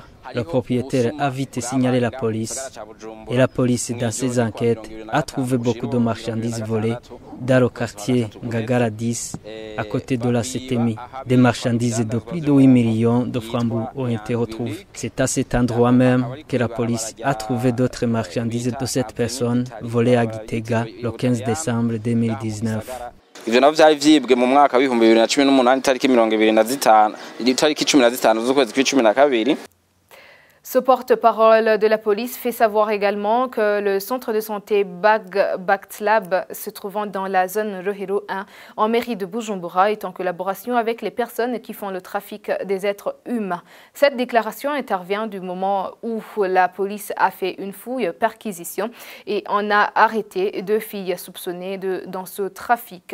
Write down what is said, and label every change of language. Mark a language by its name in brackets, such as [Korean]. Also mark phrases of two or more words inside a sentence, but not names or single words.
[French] Le propriétaire a vite signalé la police et la police, dans ses enquêtes, a trouvé beaucoup de marchandises volées dans le quartier Ngagara 10, à côté de la CETEMI. Des marchandises de plus de 8 millions de francs ont été retrouvées. C'est à cet endroit même que la police a trouvé d'autres marchandises de cette personne volées à Gitega le 15 décembre 2019. [Rundi] ivyo navyo vyari vyibwe mu mwaka wa 2018 tariki 15 z'ukwezi kwa 12. [French] Ce porte-parole de la police fait savoir également que le centre de santé Baktlab, se trouvant dans la zone Rohero 1, en mairie de Bujumbura, est en collaboration avec les personnes qui font le trafic des êtres humains. Cette déclaration intervient du moment où la police a fait une fouille perquisition et en a arrêté 2 filles soupçonnées dans ce trafic.